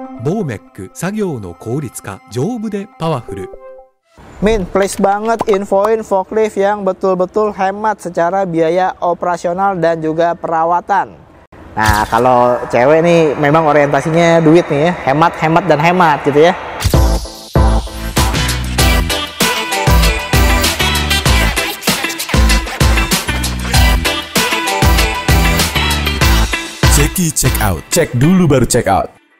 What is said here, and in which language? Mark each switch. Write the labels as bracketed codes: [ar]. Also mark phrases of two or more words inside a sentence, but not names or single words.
[ja] ボーメック作業の効率化丈夫でパワフル。 [id] Min, please banget infoin forklift yang betul-betul hemat secara biaya operasional dan juga perawatan. Nah, kalau cewek nih memang orientasinya duit nih ya, hemat, hemat, dan hemat gitu ya. Ceki [en] check out, [id] cek dulu baru [en] check out.